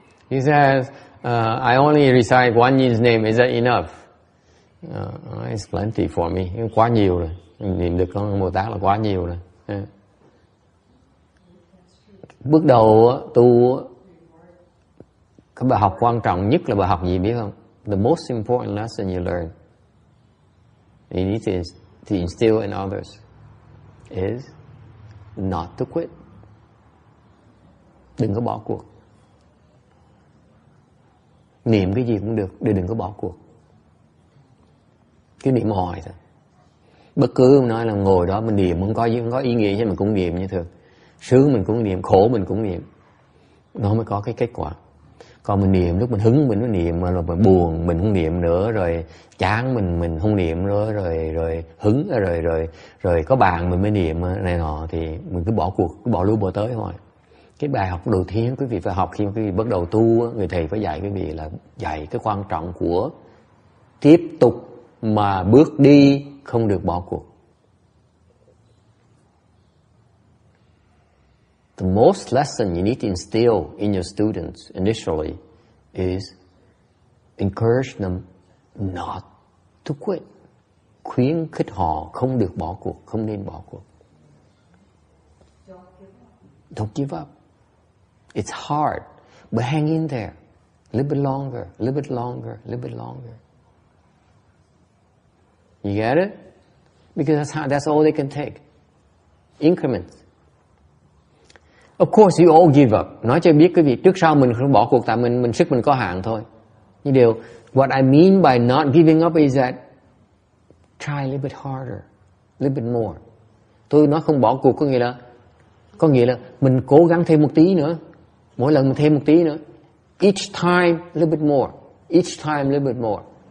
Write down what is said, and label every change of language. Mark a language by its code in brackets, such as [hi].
[en] He says, I only recite one Yin's name. Is that enough? It's plenty for me. [vi] Quá nhiều rồi. Niệm được con Bồ Tát là quá nhiều rồi. Bước đầu tu, cái bài học quan trọng nhất là bài học gì biết không? [en] The most important lesson you learn, you need to instill in others, is not to quit. [vi] Đừng có bỏ cuộc. Niệm cái gì cũng được, đừng có bỏ cuộc. Cứ niệm hoài thôi. Bất cứ nói là ngồi đó mình niệm không có ý nghĩa chứ mình cũng niệm như thường. Sướng mình cũng niệm, khổ mình cũng niệm. Nó mới có cái kết quả. Còn mình niệm lúc mình hứng mình mới niệm, mà rồi buồn mình không niệm nữa, rồi chán mình không niệm nữa, rồi hứng rồi có bàn mình mới niệm này nọ, thì mình cứ bỏ cuộc, cứ bỏ lui bỏ tới thôi. Cái bài học đầu tiên quý vị phải học khi quý vị bắt đầu tu, người thầy phải dạy quý vị là dạy cái quan trọng của tiếp tục mà bước đi, không được bỏ cuộc. [en] The most lesson you need to instill in your students initially is encourage them not to quit. [vi] Khuyến khích họ không được bỏ cuộc, không nên bỏ cuộc. [en] Don't give up. It's hard, but hang in there. A little bit longer, a little bit longer, a little bit longer. You get it? Because that's all they can take. Increments. Of course, you all give up. [vi] Nói cho biết cái việc trước sau mình không bỏ cuộc, tại mình sức mình có hạn thôi. Nhưng điều, [en] what I mean by not giving up is that try a little bit harder, a little bit more. [vi] Tôi nói không bỏ cuộc có nghĩa là mình cố gắng thêm một tí nữa. Mỗi lần mình thêm một tí nữa. [en] Each time a little bit more. Each time a little bit more.